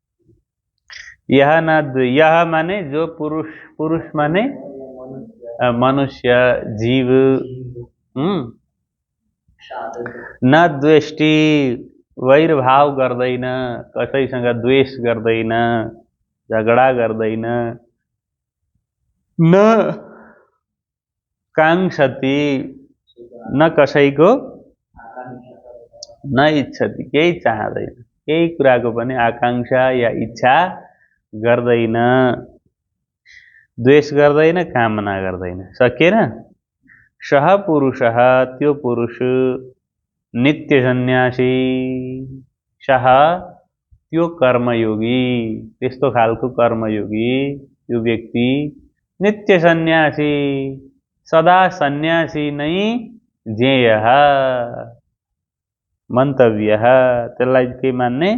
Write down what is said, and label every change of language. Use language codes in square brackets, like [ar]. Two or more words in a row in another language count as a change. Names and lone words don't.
[ne] यह माने जो पुरुष माने मनुष्य, जीव। [sa] न द्वेष्टि, [ne] वैरभाव गर्दैन, कसैसँग द्वेष गर्दैन, झगडा गर्दैन। [sa] न कांक्षति, न कसैको न इच्छति, [ne] केही चाहदैन, केही कुराको पनि आकांक्षा या इच्छा गर्दैन, द्वेष गर्दैन, कामना गर्दैन। सकेन? [sa] सह पुरुषः, [ne] त्यो पुरुष, [sa] नित्य सन्यासी, [ne] सह त्यो कर्मयोगी, त्यस्तो खालको कर्मयोगी, त्यो व्यक्ति [sa] नित्य सन्यासी, [ne] सदा सन्यासी नै [sa] ज्ञेयः, मन्तव्यः। [ne] त्यसलाई के मान्ने?